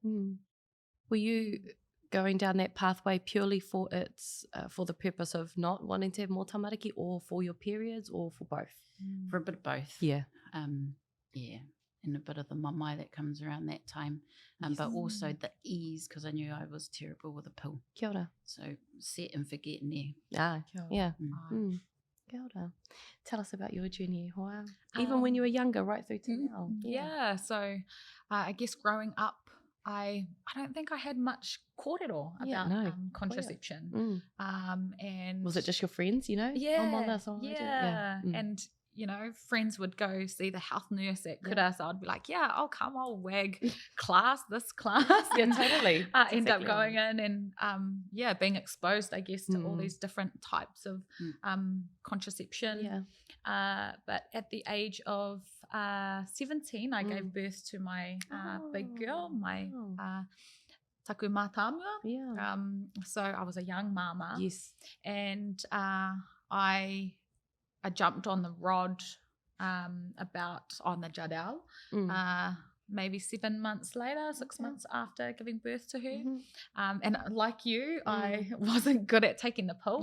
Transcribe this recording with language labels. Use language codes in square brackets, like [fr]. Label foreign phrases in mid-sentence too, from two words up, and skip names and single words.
[en] Were you going down that pathway purely for the purpose of not wanting to have more tamariki, or for your periods, or for both? For a bit of both. Yeah. And a bit of the mamai that comes around that time. But also the ease, because I knew I was terrible with a pill. [mi] Kia ora. [en] So set and forget in there. Yeah. [mi] Kia ora. [en] Tell us about your journey, Hoa. Even when you were younger, right through to now. Yeah. So I guess growing up, I don't think I had much kōrero about contraception. And was it just your friends, Yeah. And friends would go see the health nurse at Kura, so I'd be like, I'll come, I'll wag this class. Yeah, totally. End up going in and, being exposed, I guess, to all these different types of contraception. Yeah. But at the age of 17, I gave birth to my big girl, my [mi] taku mātāmua. [en] Yeah. So I was a young māmā. Yes. And I jumped on the rod on the Jadelle, maybe 7 months later, 6 months after giving birth to her. And like you, I wasn't good at taking the pill.